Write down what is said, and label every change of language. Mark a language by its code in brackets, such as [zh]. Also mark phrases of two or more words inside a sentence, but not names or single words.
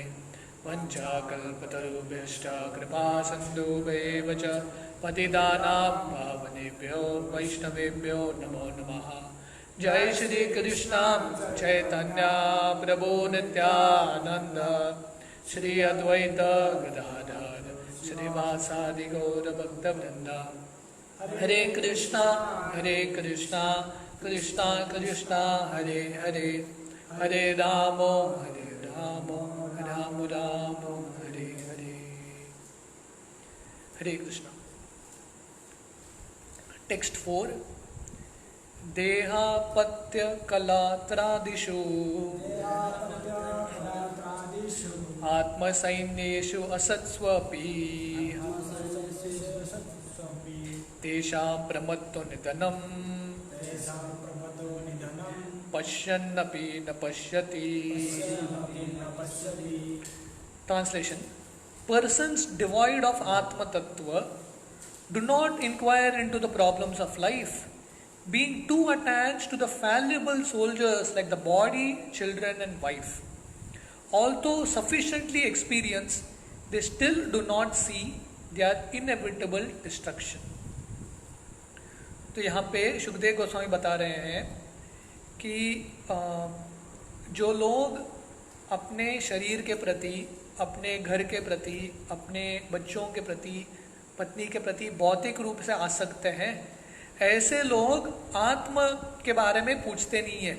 [sa] वंचाकल्पतरुभ्यश्च कृपा सिन्धुभ्येव च पतितानां पावनेभ्यो वैष्णवेभ्यो नमो नमः। जय श्री कृष्ण चैतन्य प्रभु नित्यानंद श्री अद्वैत गदाधर श्रीवासादि गौर भक्त वृंदा। हरे कृष्णा कृष्णा कृष्णा हरे हरे हरे राम राम राम हरे हरे। हरे कृष्णा। टेक्स्ट 4। देहापत्य कलात्रादिषु आत्मसैन्येषु असत्स्वपि तेषां प्रमत्तो निधनं पश्यन्नपि न पश्यति। [en] Translation: Persons devoid of Atma Tattva do not inquire into the problems of life, being too attached to the fallible soldiers like the body, children and wife. Although sufficiently experienced, they still do not see their inevitable destruction. [hi] तो यहाँ पे सुखदेव गोस्वामी बता रहे हैं कि जो लोग अपने शरीर के प्रति, अपने घर के प्रति, अपने बच्चों के प्रति, पत्नी के प्रति भौतिक रूप से आसक्त हैं, ऐसे लोग आत्मा के बारे में पूछते नहीं है।